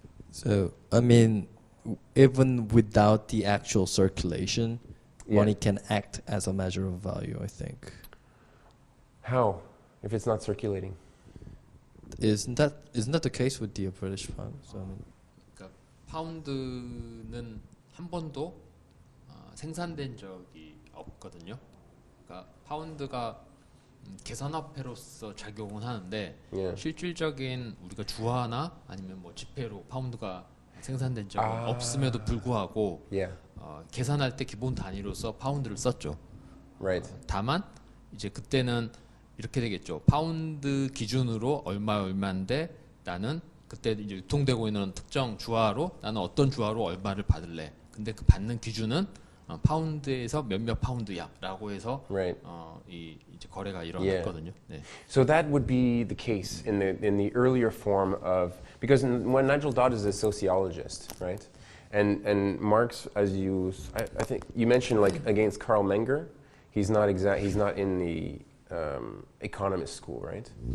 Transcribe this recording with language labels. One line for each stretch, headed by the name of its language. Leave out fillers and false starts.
English: So, I mean, even without the actual circulation, money can act as a measure of value, I think. How? If it's not circulating? Isn't that the case with the British pound? So, I mean,
Korean: 그러니까 파운드는 한 번도 생산된 적이 없거든요. 그러니까 파운드가 계산화폐로서 작용은 하는데
English: Yeah.
Korean: 실질적인 우리가 주화나 아니면 뭐 지폐로 파운드가 생산된 적은 없음에도 불구하고
English: Yeah.
Korean: 계산할 때 기본 단위로서 파운드를 썼죠.
English: Right.
Korean: 다만 이제 그때는 이렇게 되겠죠. 파운드 기준으로 얼마인데 나는 그때 이제 유통되고 있는 특정 주화로 나는 어떤 주화로 얼마를 받을래. 근데 그 받는 기준은 파운드에서 몇몇 파운드야라고 해서
English: Right.
Korean: 이제 거래가 일어났거든요. 네.
English: So that would be the case in the earlier form of, because when Nigel Dodd is a sociologist, right? And Marx, as I think you mentioned, like against Karl Menger, he's not in the economist school, right?